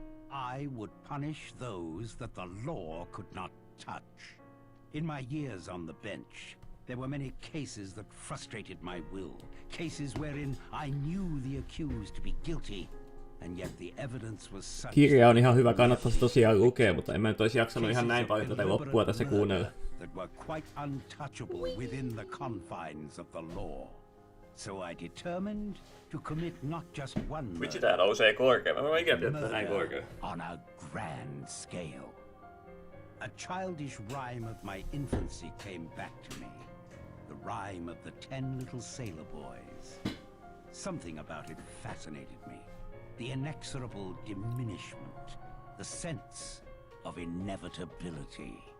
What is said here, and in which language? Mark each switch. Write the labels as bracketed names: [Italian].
[English] I would punish those that the law could not touch. In my years on the bench, there were many cases that frustrated my will. Cases wherein I knew the accused to be guilty, and yet the evidence was such. [Finnish] Kirja on ihan hyvä, kannattaisi tosiaan lukea, mutta en mä nyt olisi jaksanut ihan näin paljon tätä loppua tässä kuunnella. [English] That were quite untouchable within the confines of the law. So I determined to commit not just one murder, [Finnish] Vitsi, tää nousee korkealle. Mä voin ikinä tietää näin korkealle. [English] on a grand scale. A childish rhyme of my infancy came back to me. The rhyme of the 10 little sailor boys. Something about it fascinated me. The inexorable diminishment. The sense of inevitability.